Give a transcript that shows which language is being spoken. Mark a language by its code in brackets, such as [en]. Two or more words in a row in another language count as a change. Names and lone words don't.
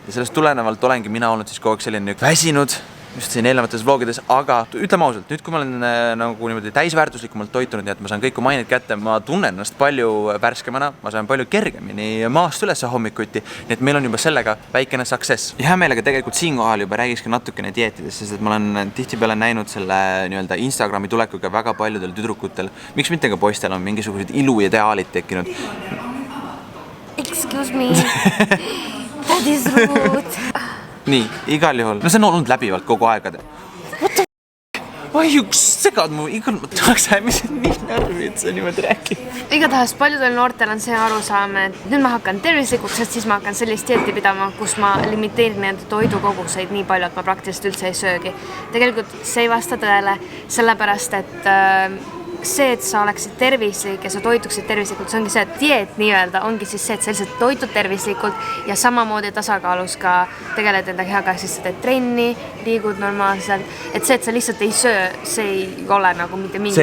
[et] Ja sellest tulenevalt olengi mina olnud siis kogu aeg selline väsinud, just siin eelnevates vlogides, aga ütleme ausalt, nüüd kui ma olen nagu niimoodi täisväärtuslikumalt toitunud, nii et ma saan kõik mainid kätte, ma tunnen ennast palju värskemana, ma saan palju kergemini maast üles hommikuti, nii et meil on juba sellega väikene success. Ja hea meelega tegelikult siinkohal juba räägiks ka natukene dieetidest, sest et ma olen tihtipeale näinud selle nii-öelda Instagrami tulekuga väga paljudel tüdrukutel, miks mitte ka poistel on mingisugused iluideaalid tekkinud. [en] Excuse me, that is rude. [et] Nii, igal juhul. No see on olnud läbivalt kogu aegade. [en] What the f***? [et] Oi, üks segad mu igal... Ma tahaks ämisid nii närvi, et see niimoodi räägib. Igatahes paljudel noortel on see arusaam, et nüüd ma hakkan tervislikuks, sest siis ma hakkan sellist dieeti pidama, kus ma limiteerin enda toidukoguseid nii palju, et ma praktiliselt üldse ei söögi. Tegelikult see ei vasta tõele, sellepärast, et see, et sa oleksid tervislik ja sa toituksid tervislikult, see ongi see, et dieet nii-öelda ongi siis see, et sa lihtsalt toitud tervislikult ja samamoodi tasakaalus ka tegeled enda kehaga, siis sa teed trenni, liigud normaalselt, et see, et sa lihtsalt ei söö, see ei ole nagu mitte mingi...